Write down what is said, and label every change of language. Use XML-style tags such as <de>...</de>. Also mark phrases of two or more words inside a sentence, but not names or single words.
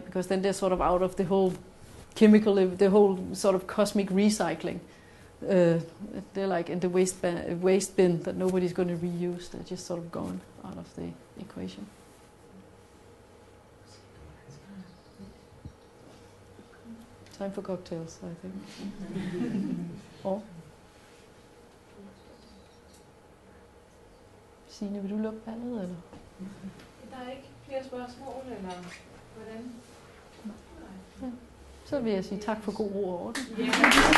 <en>Because then they're sort of out of the whole the whole sort of cosmic recycling. They're like in the waste bin that nobody's going to reuse. They're just sort of gone out of the equation. Time for cocktails, I think.</en> <da>Og? Signe, vil du lukke ballet, eller? Der er ikke flere spørgsmål, eller hvordan? Ja. Så vil jeg sige tak for god ro og orden.</da>